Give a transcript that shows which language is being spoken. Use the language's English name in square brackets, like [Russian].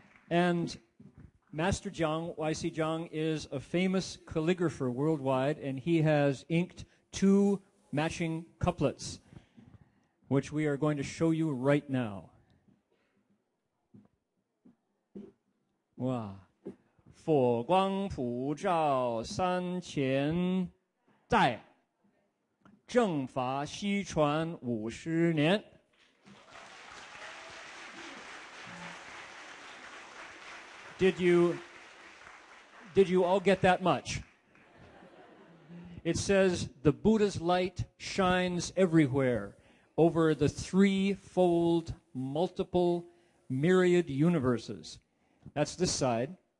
[English] And Master Jiang, Y.C. Jiang, is a famous calligrapher worldwide, and he has inked 2 matching couplets, which we are going to show you right now. Wow. [Chinese] 佛光普照三千代，正法西传50年。 [English] Did you all get that much? It says the Buddha's light shines everywhere over the 3-fold multiple myriad universes. That's this side.